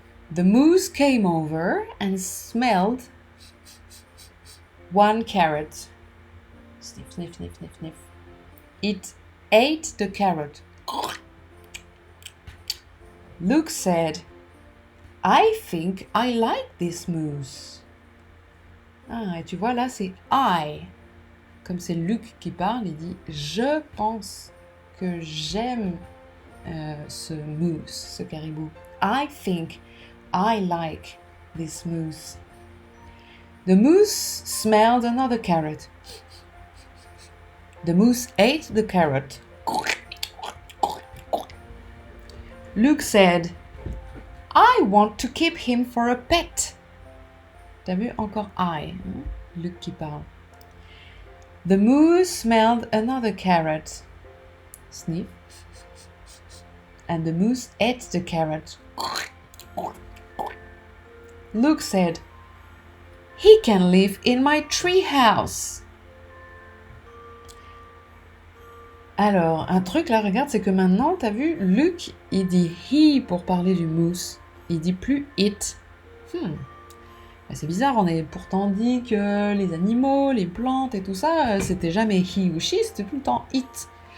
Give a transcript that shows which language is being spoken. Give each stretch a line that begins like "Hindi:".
English: The moose came over and smelled 1 carrot. Sniff, sniff, sniff, sniff, sniff. It ate the carrot. Luke said, "I think I like this moose."
French: Ah, et tu vois là, c'est I. Comme c'est Luke qui parle, il dit « Je pense que j'aime ce moose, ce caribou.
English: I think I like this moose." The moose smelled another carrot. The moose ate the carrot. Luke said, "I want to keep him for a pet."
French: T'as vu, encore I, hein? Luke qui parle.
English: The moose smelled another carrot. Sniff. And the moose ate the carrot. Luke said, "He can live in my tree house."
French: Alors, un truc là, regarde, c'est que maintenant, t'as vu, Luke, il dit he pour parler du moose. Il dit plus it. Bah, c'est bizarre, on avait pourtant dit que les animaux, les plantes et tout ça, c'était jamais he ou she, c'était tout le temps it.